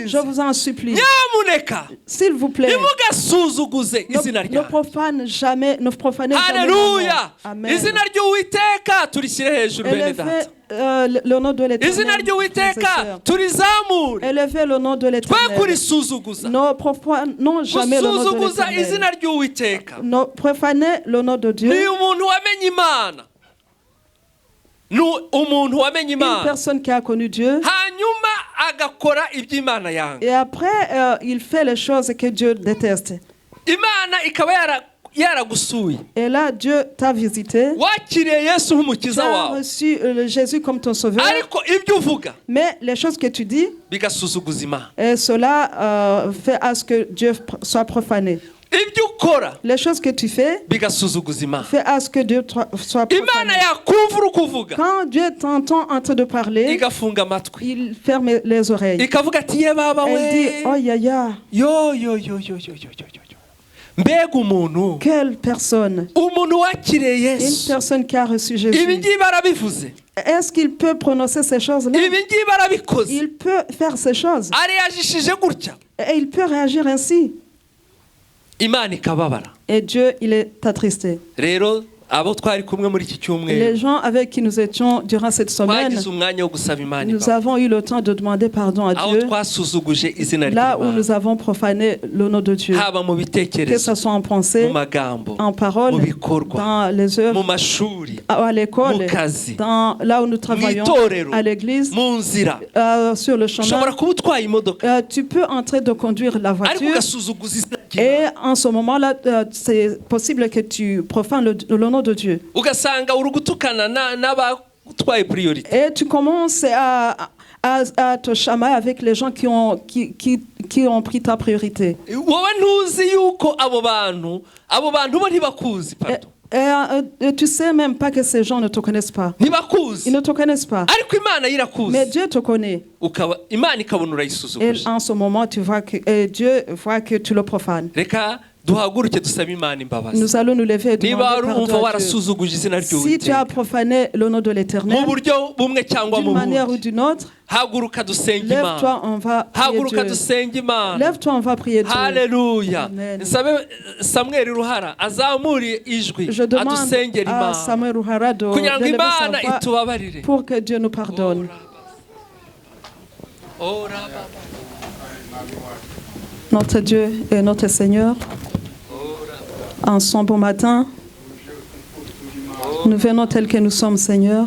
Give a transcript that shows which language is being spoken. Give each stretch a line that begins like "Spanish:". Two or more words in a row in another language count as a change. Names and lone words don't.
French: Je vous en supplie,
Kinyarwanda: nyamuneka,
French: s'il vous plaît,
Kinyarwanda: ntimugasuzuguze izina
French: ne
Kinyarwanda: ryanjye.
French: profanez jamais mon nom. Haleluya. Amen.
Kinyarwanda: Izina ry'Uwiteka turishyire hejuru bene data.
French: Le nom de l'Éternel.
Kinyarwanda: Izina ry'Uwiteka turizamure,
French: Élevez le nom de
Kinyarwanda: twe
French: l'Éternel.
Kinyarwanda: kurisuzuguza,
French: Ne profanons jamais le nom de
Kinyarwanda: gusuzuguza
French: l'Éternel.
Kinyarwanda: izina ry'Uwiteka.
French: Ne profanez le nom de Dieu.
Kinyarwanda: Ni umuntu wamenye Imana, ni umuntu wamenye
French: Une
Kinyarwanda: Imana,
French: personne qui a connu Dieu.
Kinyarwanda: hanyuma agakora iby'Imana yanga,
French: Et après, il fait les choses que Dieu déteste.
Kinyarwanda: Imana ikaba yaragusuye,
French: Et là, Dieu t'a visité.
Kinyarwanda: wakiriye Yesu
French: Tu
Kinyarwanda: nk'umukiza
French: as
Kinyarwanda: wawe,
French: reçu Jésus comme ton sauveur.
Kinyarwanda: ariko ibyo uvuga
French: Mais les choses que tu dis,
Kinyarwanda: bigasuzuguza Imana,
French: et cela fait à ce que Dieu soit profané.
Kinyarwanda: ibyo ukora
French: Les choses que tu fais,
Kinyarwanda: bigasuzuguza Imana.
French: fait à ce que Dieu soit profané.
Kinyarwanda: Imana yakumva uri kuvuga,
French: Quand Dieu t'entend en train de parler,
Kinyarwanda: igafunga amatwi,
French: il ferme les oreilles.
Kinyarwanda: ikavuga ati ye baba
French: Elle dit,
Kinyarwanda: we, oh yaya, yo yo yo yo yo yo yo yo. Mbega umuntu,
French: quelle personne,
Kinyarwanda: umuntu wakiriye
French: une Yesu, personne qui a reçu Jésus.
Kinyarwanda: ibi ngibi arabivuze,
French: Est-ce qu'il peut prononcer ces choses-là?
Kinyarwanda: ibi ngibi arabikoze,
French: Il peut faire ces choses.
Kinyarwanda: ariyajishije gutya,
French: Et il peut réagir ainsi.
Kinyarwanda: Imana ikababara.
French: Et Dieu, il est attristé.
Kinyarwanda: Rero abo twari kumwe muri iki
French: Les
Kinyarwanda: cyumweru
French: gens avec qui nous étions durant cette semaine,
Kinyarwanda: twagize umwanya wo gusaba Imana
French: nous
Kinyarwanda: imbabazi,
French: avons eu le temps de demander pardon à
Kinyarwanda: aho
French: Dieu,
Kinyarwanda: twasuzuguje izina
French: là où
Kinyarwanda: ry'Imana,
French: nous avons profané le nom de Dieu,
Kinyarwanda: haba mu
French: que
Kinyarwanda: bitekerezo,
French: ce soit en pensée,
Kinyarwanda: mu magambo,
French: en parole,
Kinyarwanda: mu bikorwa,
French: dans les
Kinyarwanda: mu
French: œuvres,
Kinyarwanda: mashuri,
French: à l'école,
Kinyarwanda: mu kazi,
French: là où nous travaillons,
Kinyarwanda: itorero,
French: à l'église,
Kinyarwanda: mu nzira.
French: sur le chemin.
Kinyarwanda: Ushobora kuba utwaye imodoka
French: Tu peux en train de conduire la
Kinyarwanda: ariko
French: voiture
Kinyarwanda: ugasuzuguza izina
French: et
Kinyarwanda: ry'Imana,
French: en ce moment-là, c'est possible que tu profanes le nom de Dieu.
Kinyarwanda: ugasanga uri gutukana n'abatwaye priorité.
French: Et tu commences à te chamailler avec les gens qui ont pris ta priorité.
Kinyarwanda: Wowe ntuzi yuko abo bantu bo ntibakuzi,
French: pardon. Et tu sais même pas que ces gens ne te connaissent pas.
Kinyarwanda: Ntibakuzi,
French: Ils ne te connaissent pas.
Kinyarwanda: ariko Imana irakuzi,
French: Mais Dieu te connaît.
Kinyarwanda: Imana ikabona
French: Et
Kinyarwanda: urayisuzuguje.
French: en ce moment, tu vois que Dieu voit que tu le profanes.
Kinyarwanda: Reka duhaguruke dusabe Imana imbabazi.
French: Nous allons nous lever et
Kinyarwanda: Niba
French: demander pardon
Kinyarwanda: urumva
French: à Dieu.
Kinyarwanda: warasuzuguje izina
French: Si tu as
Kinyarwanda: ry'Uwiteka
French: profané le nom de
Kinyarwanda: mu
French: l'Éternel,
Kinyarwanda: buryo bumwe cyangwa mu
French: d'une manière ou
Kinyarwanda: bundi,
French: d'une autre,
Kinyarwanda: haguruka dusenge
French: lève-toi,
Kinyarwanda: Imana,
French: on va prier
Kinyarwanda: haguruka
French: Dieu.
Kinyarwanda: dusenge Imana.
French: Lève-toi, on va prier Dieu. Haleluya. Amen.
Kinyarwanda: Nsabe Samuel Ruhara azamure ijwi
French: Je demande
Kinyarwanda: adusengera
French: à
Kinyarwanda: Imana Samuel Ruhara kugira ngo
French: d'élever
Kinyarwanda: Imana
French: sa voix
Kinyarwanda: itubabarire.
French: pour que Dieu nous pardonne. Notre Dieu et notre Seigneur, en son bon matin, nous venons tels que nous sommes, Seigneur.